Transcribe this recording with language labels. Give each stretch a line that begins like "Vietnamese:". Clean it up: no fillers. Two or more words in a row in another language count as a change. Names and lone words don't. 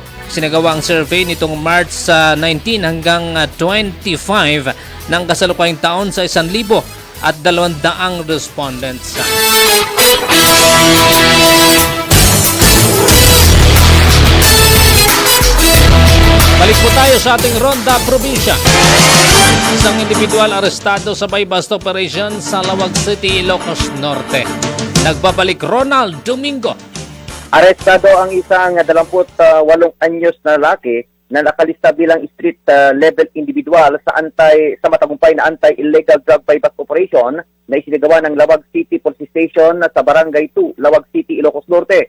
Filipino: Sinagawa ang survey nitong March 19 hanggang 25 ng kasalukuyang taon sa 1,000 at 200 respondents. Balik po tayo sa ating Ronda Probinsya. Isang individual arestado sa
English: buy-bust operation
Filipino: sa Lawag City, Ilocos Norte. Nagbabalik Ronald Domingo. Arestado ang isang 28 anyos na lalaki na nakalista bilang
English: street level individual
Filipino: sa matagumpay na
English: anti-illegal drug buy-bust operation
Filipino: na isinagawa ng Lawag City Police Station sa Barangay 2, Lawag City, Ilocos Norte.